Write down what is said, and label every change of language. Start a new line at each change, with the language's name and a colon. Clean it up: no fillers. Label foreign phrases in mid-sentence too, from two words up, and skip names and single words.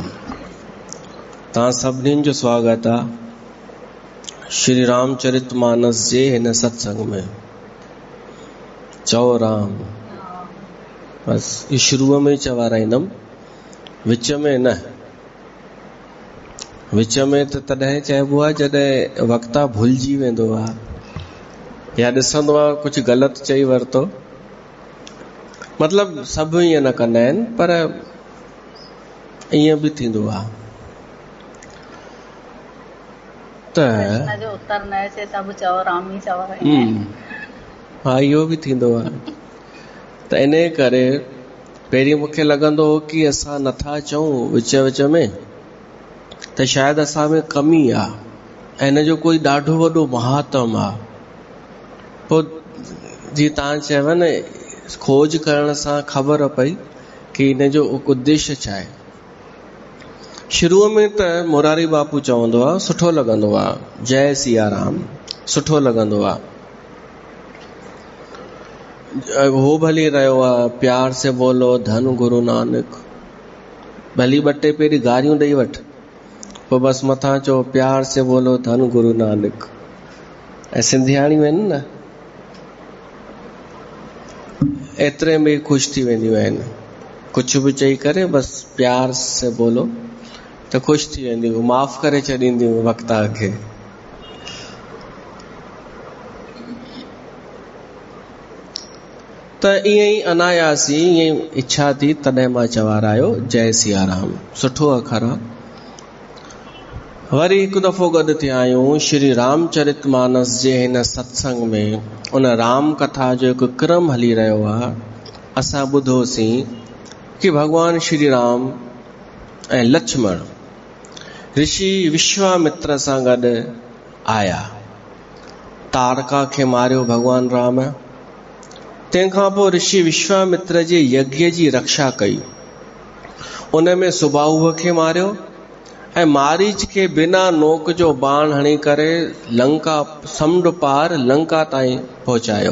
Sindhi: तव्हां सभिनीनि जो स्वागत आहे श्री रामचरितमानस जे हिन सत्संग में। चओ राम। बस
Hindi: इस शुरू में
Sindhi: चवाराईंदुमि, विच में न। विच में त तॾहिं चइबो आहे जॾहिं वक्ता भुलिजी वेंदो आहे या ॾिसंदो आहे कुझु ग़लति चई वरितो। मतिलबु सभु ईअं न कंदा आहिनि, पर ईअं बि थींदो आहे त जो उत्तर न अचे त बि चओ राम ई चवाराईंदा। हा, इहो बि थींदो आहे। त इन करे पहिरीं मूंखे लॻंदो हो कि असां नथा चऊं विच विच में, त शायदि असां में कमी आहे ऐं इन जो कोई ॾाढो वॾो महात्म आहे। पोइ जीअं तव्हां चयव न, खोज करण सां ख़बर पई कि इन जो उद्देश्य छा आहे। शुरूअ में त मुरारी बापू चवंदो आहे, सुठो लॻंदो आहे, जय सिया राम, सुठो लॻंदो आहे। हो भली रहियो आहे,
Hindi: प्यार से बोलो धन गुरु नानक।
Sindhi: भली ॿ टे पहिरीं गारियूं ॾेई वठ, पोइ बसि मथां चओ
Hindi: प्यार से बोलो धन गुरु नानक।
Sindhi: ऐं सिंधियाणियूं आहिनि न, एतिरे में ई ख़ुशि थी वेंदियूं आहिनि। कुझु बि चई करे बस
Hindi: प्यार से बोलो
Sindhi: त ख़ुशि थी वेंदियूं, माफ़ करे छॾींदियूं वक़्ता खे। त ईअं ई अनायासी ईअं इच्छा थी, तॾहिं मां चवारायो जय सिया राम। सुठो अखर आहे। वरी हिकु दफ़ो गॾु थिया आहियूं श्री रामचरित मानस जे हिन सत्संग में। उन राम कथा जो हिकु क्रम हली रहियो आहे। असां ॿुधोसीं कि भगवान श्री राम ऐं लक्ष्मण ऋषि विश्वामित्र सां गॾु आया। तारका खे मारियो भगवान राम। तंहिंखां पोइ ऋषि विश्वामित्र जे यज्ञ जी रक्षा कई। उन में सुबाहुअ खे मारियो ऐं मारीच खे बिना नोक जो बाण हणी करे लंका समुंड पार लंका ताईं पहुचायो।